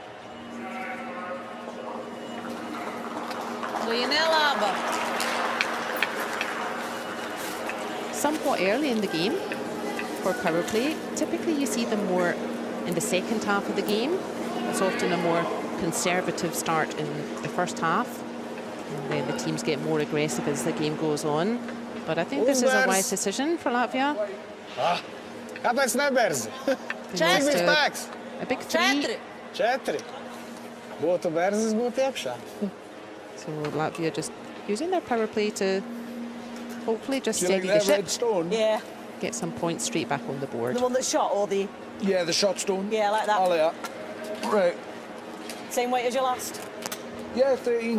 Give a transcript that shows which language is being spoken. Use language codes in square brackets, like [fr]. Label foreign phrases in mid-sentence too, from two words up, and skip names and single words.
[en] Somewhat early in the game for power play. Typically you see them more in the second half of the game. It's often a more conservative start in the first half. And then the teams get more aggressive as the game goes on. But I think this is a wise decision for Latvia. [lv] Kāpēc neberzi? Cik bija spēks? [en] A big three. 4. [lv] Būtu berzis, būtu iekšā. [en] So Latvia just using their power play to hopefully just Do you steady like the that ship. red stone? Yeah. Get some points straight back on the board. The one that shot or the... Yeah, the shot stone. Yeah, like that. I like that. Right. Same weight as your last. Yeah, 13-3.